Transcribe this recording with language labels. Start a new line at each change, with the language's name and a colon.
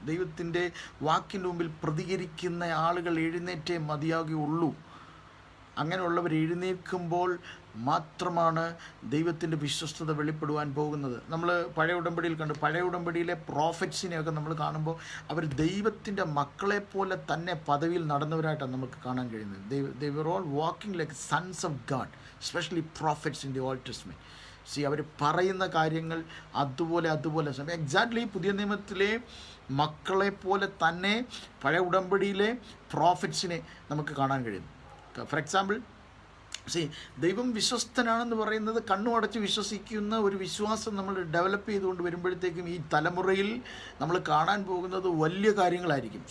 Malayalam: ദൈവത്തിൻ്റെ വാക്കിൻ്റെ മുമ്പിൽ പ്രതികരിക്കുന്ന ആളുകൾ എഴുന്നേറ്റേ മതിയാകുകയുള്ളൂ. അങ്ങനെയുള്ളവർ എഴുന്നേൽക്കുമ്പോൾ മാത്രമാണ് ദൈവത്തിൻ്റെ വിശ്വസ്തത വെളിപ്പെടുവാൻ പോകുന്നത്. നമ്മൾ പഴയ ഉടമ്പടിയിൽ കണ്ടു, പഴയ ഉടമ്പടിയിലെ പ്രോഫറ്റ്സിനെയൊക്കെ നമ്മൾ കാണുമ്പോൾ അവർ ദൈവത്തിൻ്റെ മക്കളെ പോലെ തന്നെ പദവിയിൽ നടന്നവരായിട്ടാണ് നമുക്ക് കാണാൻ കഴിയുന്നത്.
English: they were all walking like sons of God, especially prophets in the Old Testament.
Malayalam: അവർ പറയുന്ന കാര്യങ്ങൾ അതുപോലെ എക്സാക്ട്ലി പുതിയ നിയമത്തിലെ മക്കളെ പോലെ തന്നെ പഴയ ഉടമ്പടിയിലെ പ്രോഫറ്റ്സിനെ നമുക്ക് കാണാൻ കഴിയുന്നു.
English: for example,
Malayalam: ദൈവം വിശ്വസ്തനാണെന്ന് പറയുന്നത് കണ്ണു അടച്ച് വിശ്വസിക്കുന്ന ഒരു വിശ്വാസം നമ്മൾ ഡെവലപ്പ് ചെയ്തുകൊണ്ട് വരുമ്പോഴത്തേക്കും ഈ തലമുറയിൽ നമ്മൾ കാണാൻ പോകുന്നത് വലിയ കാര്യങ്ങളായിരിക്കും.